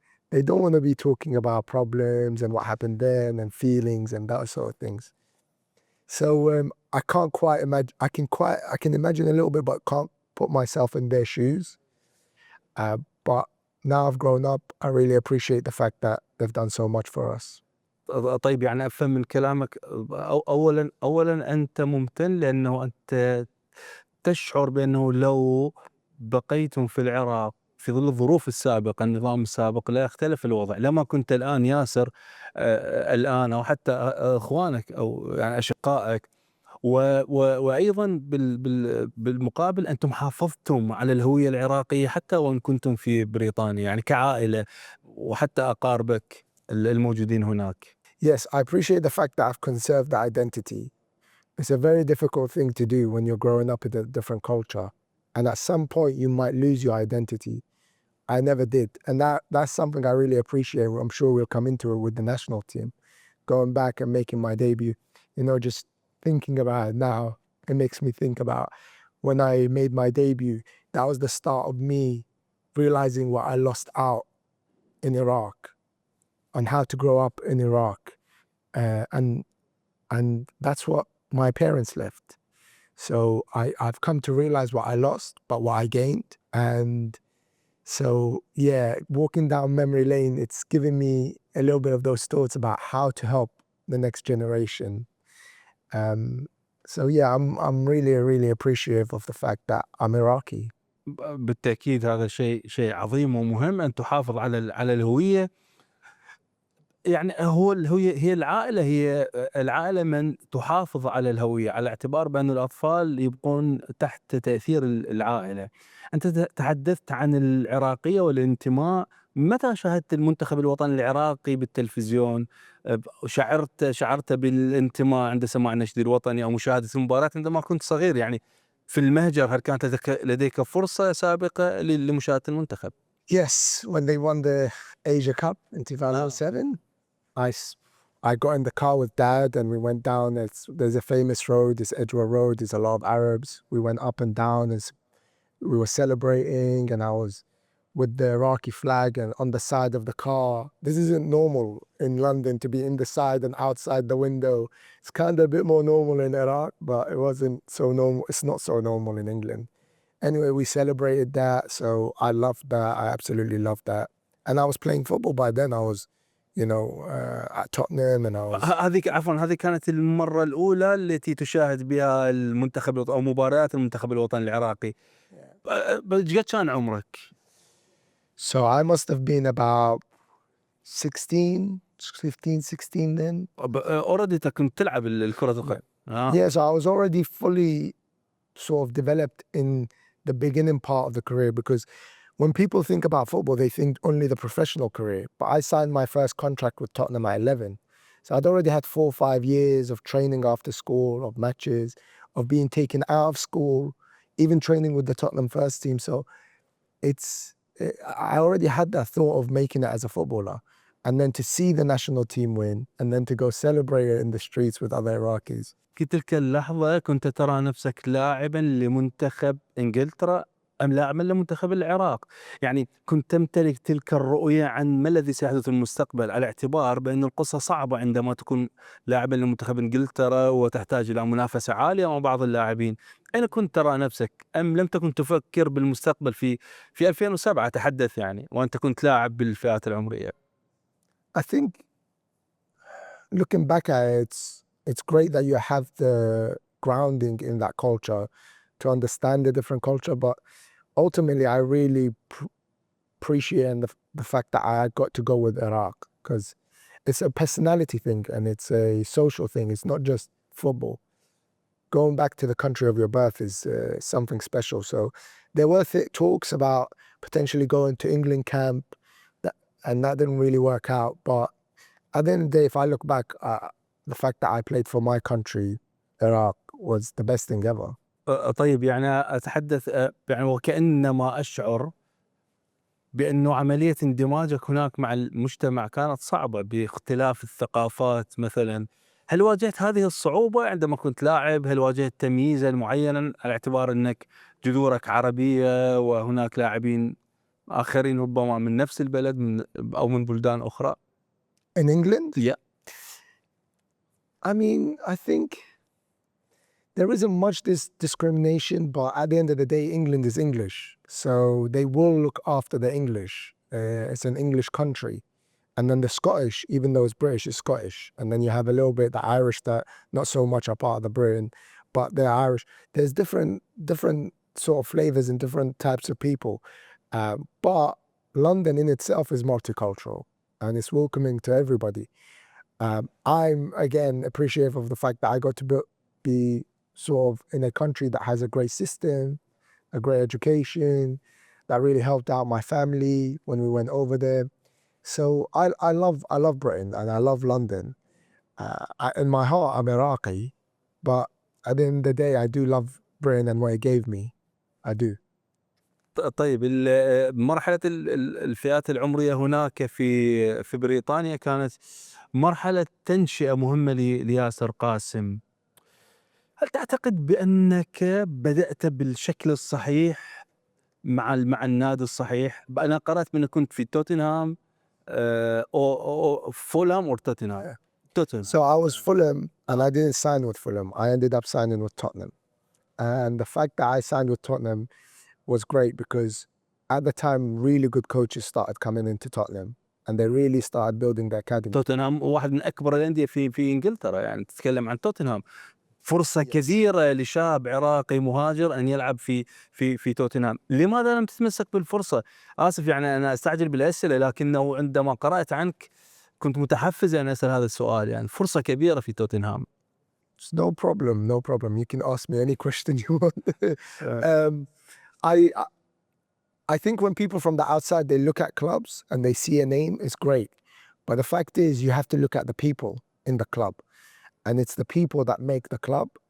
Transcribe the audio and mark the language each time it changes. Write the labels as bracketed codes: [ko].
[en] They don't want to be talking about problems and what happened then and feelings and that sort of things. So I can't quite imagine. I can imagine a little bit, but can't put myself in their shoes. But now I've grown up, I really appreciate the fact that they've done so much for us. [ar] طيب يعني أفهم من كلامك أولا أنت ممتن لأنه أنت تشعر بأنه لو بقيتم في العراق في ظل الظروف السابقة، النظام السابق، لا يختلف الوضع. لما كنت الآن ياسر الآن أو حتى إخوانك أو يعني أشقائك، وأيضا بالمقابل أنتم حافظتم على الهوية العراقية حتى وإن كنتم في بريطانيا، يعني كعائلة وحتى أقاربك الموجودين هناك. [en] Yes, I appreciate the fact that I've conserved the identity. It's a very difficult thing to do when you're growing up in a different culture. And at some point, you might lose your identity. I never did. And that's something I really appreciate. I'm sure we'll come into it with the national team. Going back and making my debut, you know, just thinking about it now, it makes me think about when I made my debut. That was the start of me realizing what I lost out in Iraq and how to grow up in Iraq. And that's what my parents left. So I've come to realize what I lost, but what I gained. And so, yeah, walking down memory lane, it's giving me a little bit of those thoughts about how to help the next generation. So yeah, I'm really, really appreciative of the fact that I'm Iraqi. [ar] بالتأكيد هذا شيء عظيم ومهم أن تحافظ على الهوية. يعني هي العائلة من تحافظ على الهوية، على اعتبار بأن الأطفال يبقون تحت تأثير العائلة. أنت تحدثت عن العراقية والانتماء، متى شاهدت المنتخب الوطني العراقي بالتلفزيون؟ شعرت بالانتماء عند سماع النشيد الوطني أو مشاهدة المباراة عندما كنت صغير؟ يعني في المهجر هل كانت لديك فرصة سابقة لمشاهدة المنتخب؟ [en] Yes, when they won the Asia Cup in 2007, I got in the car with Dad and we went down. There's a famous road, this Edgware Road. There's a lot of Arabs. We went up and down. There's we were celebrating, and I was with the Iraqi flag and on the side of the car. This isn't normal in London to be in the side and outside the window. It's kind of a bit more normal in Iraq, but it wasn't so normal. It's not so normal in England. Anyway, we celebrated that, so I loved that. I absolutely loved that. And I was playing football by then. I was, at Tottenham, and I was... [ar] هذه كانت المرة الأولى التي تشاهد بها المنتخب أو مباريات المنتخب الوطني العراقي. قد كان عمرك؟ [en] So I must have been about 15, 16 then. already [ar] كنت تلعب الكرة القدم. [en] Yeah, so I was already fully sort of developed in the beginning part of the career, because when people think about football, they think only the professional career. But I signed my first contract with Tottenham at 11. So I'd already had 4 or 5 years of training after school, of matches, of being taken out of school, even training with the Tottenham first team. So I already had that thought of making it as a footballer. And then to see the national team win, and then to go celebrate it in the streets with other Iraqis. [ar] في تلك اللحظة كنت ترى نفسك لاعبا لمنتخب إنجلترا أم لاعبا لمنتخب العراق؟ يعني كنت تمتلك تلك الرؤية عن ما الذي سيحدث في المستقبل، على اعتبار بأن القصة صعبة عندما تكون لاعبا لمنتخب إنجلترا وتحتاج إلى منافسة عالية مع بعض اللاعبين. أين كنت ترى نفسك؟ أم لم تكن تفكر بالمستقبل في 2007 تحدث يعني، وأنت كنت لاعب بالفئات العمرية؟ [en] I think looking back at it, it's great that you have the grounding in that culture to understand the different culture, but ultimately I really appreciate the fact that I got to go with Iraq, because it's a personality thing and it's a social thing. It's not just football. Going back to the country of your birth is something special. So there were talks about potentially going to England camp, and that didn't really work out. But at the end of the day, if I look back, the fact that I played for my country, Iraq, was the best thing ever. [ar] طيب يعني أتحدث يعني وكأنما أشعر بأنه عملية اندماجك هناك مع المجتمع كانت صعبة باختلاف الثقافات مثلا. هل واجهت هذه الصعوبة عندما كنت لاعب؟ هل واجهت تمييزا معينا على اعتبار أنك جذورك عربية وهناك لاعبين آخرين ربما من نفس البلد أو من بلدان أخرى؟ [en] In England? Yeah. I mean, I think there isn't much discrimination, but at the end of the day, England is English. So they will look after the English. It's an English country. And then the Scottish, even though it's British, is Scottish. And then you have a little bit the Irish that not so much are part of the Britain, but they're Irish. There's different sort of flavors and different types of people. But London in itself is multicultural and it's welcoming to everybody. I'm, again, appreciative of the fact that I got to be sort of in a country that has a great system, a great education, that really helped out my family when we went over there. So I love Britain and I love London. In my heart, I'm Iraqi, but at the end of the day, I do love Britain and what it gave me. I do. [ar] طيب مرحلة الفئات العمرية هناك في بريطانيا كانت مرحلة تنشئة مهمة لياسر قاسم. هل تعتقد بأنك بدأت بالشكل الصحيح مع النادي الصحيح؟ أنا قرأت بأنك كنت في توتنهام أو فولهام أو توتنهام. [en] So I was Fulham and I didn't sign with Fulham. I ended up signing with Tottenham. And the fact that I signed with Tottenham was great because at the time really good coaches started coming into Tottenham and they really started building the academy. [ar] توتنهام واحد من أكبر الأندية في إنجلترا، يعني تتكلم عن توتنهام. فرصة كثيرة لشاب عراقي مهاجر أن يلعب في توتنهام. لماذا لم تتمسك بالفرصة؟ آسف يعني أنا أستعجل بالأسئلة، لكنه عندما قرأت عنك كنت متحفز أن أسأل هذا السؤال. يعني فرصة كبيرة في توتنهام. [en] No problem. You can ask me any question you want. I think when people from the outside, they look at clubs and they see a name, it's great. But the fact is you have to look at the people in the club. And it's the people that make the club.